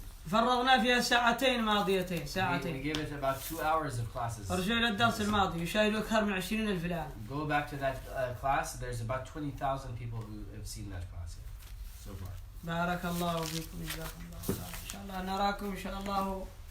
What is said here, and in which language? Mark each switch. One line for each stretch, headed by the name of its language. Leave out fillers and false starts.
Arabic: فرغنا فيها ساعتين ماضيتين.
English: We gave it about 2 hours of classes.
Arabic: ارجع إلى الدرس الماضي يشاهد أكثر من 20,000 الآن.
English: Go back to that class. There's about 20,000 people who have seen that class so far.
Arabic: بارك الله فيكم جزاكم الله خيرا. إن شاء الله نراكم إن شاء الله